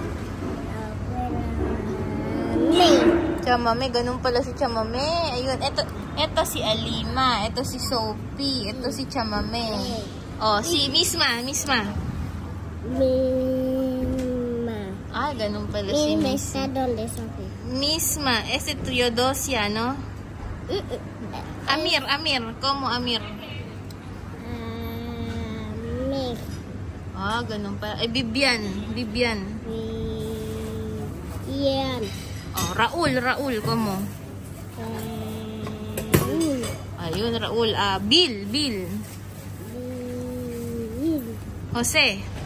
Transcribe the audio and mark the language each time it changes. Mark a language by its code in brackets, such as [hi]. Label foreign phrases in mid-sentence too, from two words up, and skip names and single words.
[tl] Chamame. Ganun pala si chamame. Ayun. Ito si Alima. Ito si Sophie. Ito si chamame. Oh, si misma. Ah, ganun pala si Misma. [es] Misma. Ese Teodosia, ¿no? Amir. ¿Cómo Amir? [tl] Ah, ganun pala. Vivian. [es] Oh, Raul. ¿Cómo? [tl] Ayun, Raul. Bill. Jose.